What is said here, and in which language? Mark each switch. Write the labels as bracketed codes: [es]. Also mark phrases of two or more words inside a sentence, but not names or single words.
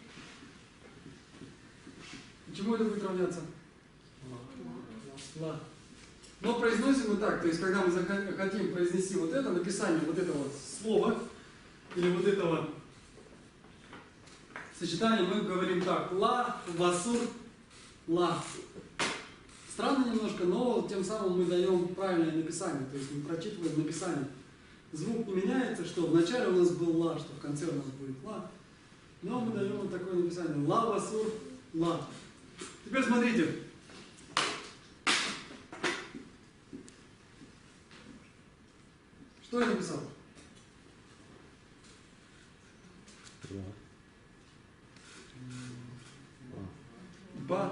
[ru] Почему это будет равняться? Ла. Но произносим мы так, то есть когда мы хотим произнести вот это, написание вот этого слова, или вот этого сочетания, мы говорим так. Ла, васур, ла. Странно немножко, но тем самым мы даем правильное написание, то есть мы прочитываем написание. звук не меняется, что вначале у нас был ла, что в конце у нас будет ла. Но мы даем вот такое написание. Ла, ва, сур, ла. Теперь смотрите. Что я написал? Ба.